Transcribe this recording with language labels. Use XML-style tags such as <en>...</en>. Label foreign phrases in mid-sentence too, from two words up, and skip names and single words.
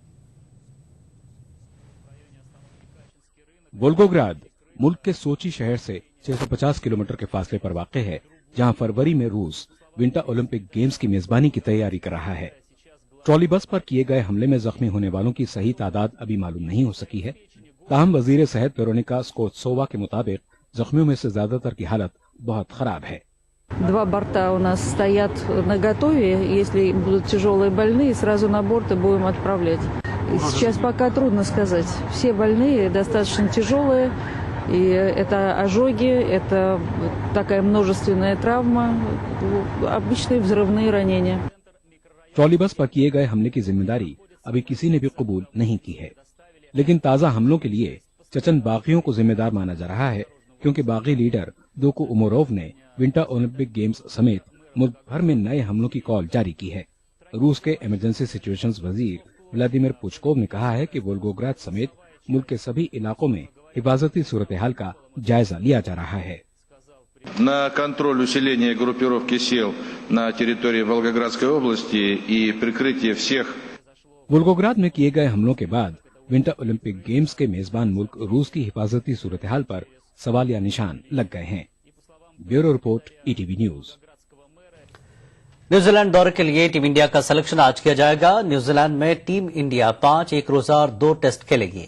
<ur>وولگوگراد ملک کے سوچی شہر سے 650 کلومیٹر کے فاصلے پر واقع ہے، جہاں فروری میں روس ونٹر اولمپک گیمز کی میزبانی کی تیاری کر رہا ہے. ٹرالی بس پر کیے گئے حملے میں زخمی ہونے والوں کی صحیح تعداد ابھی معلوم نہیں ہو سکی ہے. تاہم وزیر صحت ویرونیکا سکووٹسووا کے مطابق زخمیوں میں سے زیادہ تر کی حالت بہت خراب ہے.</ur> <ru>2 борта у нас стоят наготове. Если будут тяжелые больные, сразу на борт и будем отправлять. Сейчас пока трудно сказать. Все больные достаточно тяжелые. И это ожоги, это такая множественная травма, обычные взрывные ранения.</ru> <ur>ٹرالی بس پر کیے گئے حملے کی ذمہ داری ابھی کسی نے بھی قبول نہیں کی ہے، لیکن تازہ حملوں کے لیے چیچن باغیوں کو ذمہ دار مانا جا رہا ہے، کیونکہ باغی لیڈر دوکو عمروف نے ونٹر اولمپک گیمز سمیت ملک بھر میں نئے حملوں کی کال جاری کی ہے. روس کے ایمرجنسی سچویشنز وزیر ولادیمیر پچکوف نے کہا ہے کہ وولگوگراد سمیت ملک کے سبھی علاقوں میں حفاظتی صورت حال کا جائزہ لیا جا رہا ہے.</ur> <ru>На контроль усиления группировки сил на территории Волгоградской области и прикрытие всех.</ru> <ur>وولگوگراد میں کیے گئے حملوں کے بعد ونٹر اولمپک گیمز کے میزبان ملک روس کی حفاظتی صورت حال پر سوالیہ نشان لگ گئے ہیں.</ur> <en>Bureau report, ETV News.</en> <ur>نیوزی لینڈ دورے کے لیے ٹیم انڈیا کا سلیکشن آج کیا جائے گا. نیوزی لینڈ میں ٹیم انڈیا 5 ایک روزہ اور 2 ٹیسٹ کھیلے گی.</ur>